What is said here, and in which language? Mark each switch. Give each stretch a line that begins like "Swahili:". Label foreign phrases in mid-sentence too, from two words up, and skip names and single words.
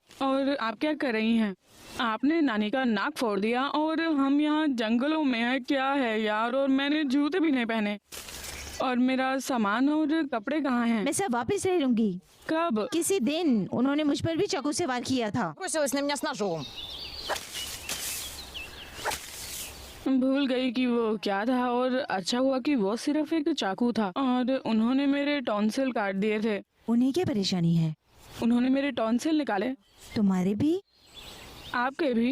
Hindi: और आप क्या कर रही हैं? आपने नानी का नाक फोड़ दिया और हम यहाँ जंगलों में हैं। क्या है यार, और मैंने जूते भी नहीं पहने। और मेरा सामान और कपड़े कहाँ हैं? मैं सब वापस ले लूंगी। कब? किसी दिन उन्होंने मुझ पर भी चाकू से वार किया था।
Russian: Бросилась на меня с ножом.
Hindi: भूल गई कि वो क्या था, और अच्छा हुआ कि वो सिर्फ एक चाकू था। और उन्होंने मेरे टॉन्सिल काट दिए थे। उन्हें क्या परेशानी है? उन्होंने मेरे टॉन्सिल निकाले। तुम्हारे भी? आपके भी?